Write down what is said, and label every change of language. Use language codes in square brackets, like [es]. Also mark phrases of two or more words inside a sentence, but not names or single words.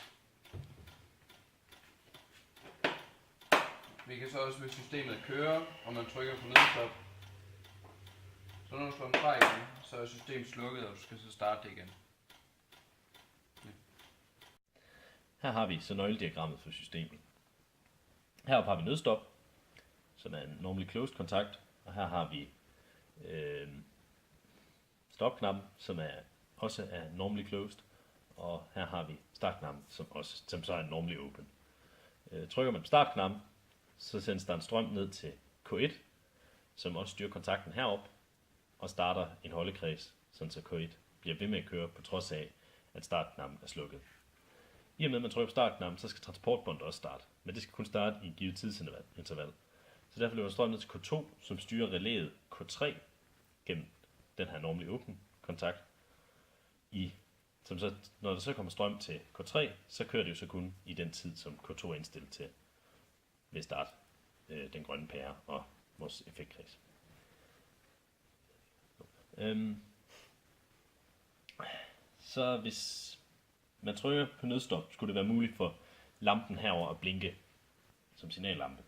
[da] Vi kan så også, hvis systemet kører, og man trykker på nødstop, så når du slår den fra igen, så er systemet slukket, og du skal så starte det igen. Ja. Her har vi så nøglediagrammet for systemet. Heroppe har vi nødstop, som er en [en] normally closed [da] kontakt, og her har vi stopknappen, som også er [en] normally closed, [da] og her har vi startknappen, som så er [en] normally open. [da] Trykker man på startknappen, så sendes der en strøm ned til K1, som også styrer kontakten herop, og starter en holdekreds, så K1 bliver ved med at køre, på trods af, at startknappen er slukket. I og med, at man trykker på startknappen, så skal transportbåndet også starte, men det skal kun starte i et givet tidsinterval. Så derfor løber strøm ned til K2, som styrer relæet K3 gennem den her [en] normally open [da] kontakt. Når der så kommer strøm til K3, så kører det jo så kun i den tid, som K2 er indstillet til ved start den grønne pære og vores effektkreds. Så hvis man trykker på nødstop, skulle det være muligt for lampen herover at blinke som signallampe.